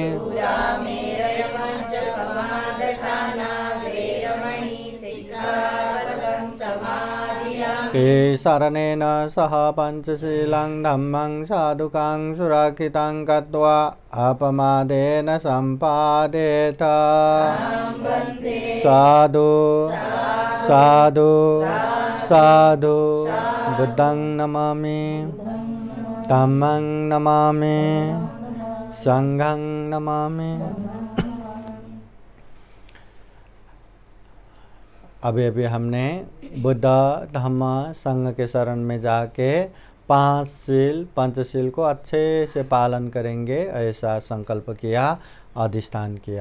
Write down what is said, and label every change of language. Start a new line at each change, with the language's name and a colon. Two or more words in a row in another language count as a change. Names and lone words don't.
Pali: पुरामेरयमज्जपमादठाना वेरमणि सिक्खापदं समादयामि ते शरणेन सह पञ्चशीलं धम्मं साधुकां सुरक्षितं कृत्वा अपमादेन सम्पादेत अहं वन्दे साधु साधु साधु बुद्धं नमामि धम्मं नमामि संघं नमामि।
Hindi: अभी अभी हमने बुद्ध धम्म संघ के शरण में जाके पंचशील को अच्छे से पालन करेंगे ऐसा संकल्प किया, अधिष्ठान किया।